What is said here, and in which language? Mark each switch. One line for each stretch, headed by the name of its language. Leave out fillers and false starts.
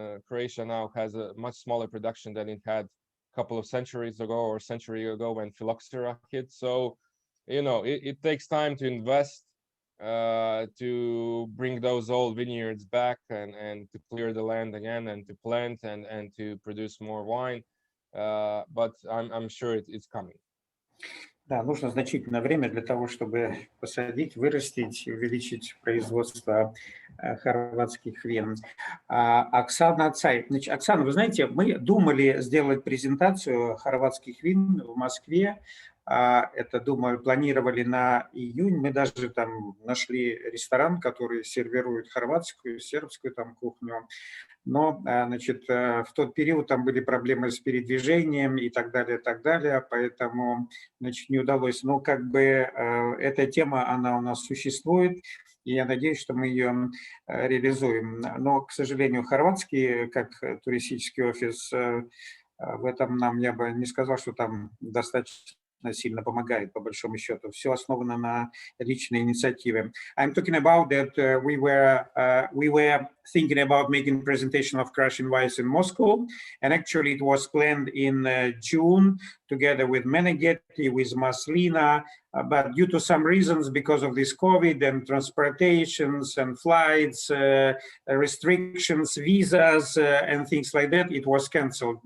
English: Croatia now has a much smaller production than it had a couple of centuries ago or a century ago when phylloxera hit. So, you know, it takes time to invest, to bring those old vineyards back and to clear the land again and to plant and to produce more wine. But I'm sure it's coming.
Russian: Да, нужно значительное время для того, чтобы посадить, вырастить и увеличить производство хорватских вин. Оксана Цай. Значит, Оксана, вы знаете, мы думали сделать презентацию хорватских вин в Москве. Это, думаю, планировали на июнь. Мы даже там нашли ресторан, который сервирует хорватскую, сербскую там кухню. Но, значит, в тот период там были проблемы с передвижением и так далее, поэтому, значит, не удалось. Но как бы эта тема, она у нас существует, и я надеюсь, что мы ее реализуем. Но, к сожалению, хорватский, как туристический офис, в этом нам, я бы не сказал, что там достаточно сильно помогает, по большому счету. Все основано на личной инициативе.
English: I'm talking about that we were thinking about making presentation of Croatian wines in Moscow, and actually it was planned in June together with Meneghetti, with Maslina, but due to some reasons, because of this COVID and transportations and flights, restrictions, visas, and things like that, it was cancelled.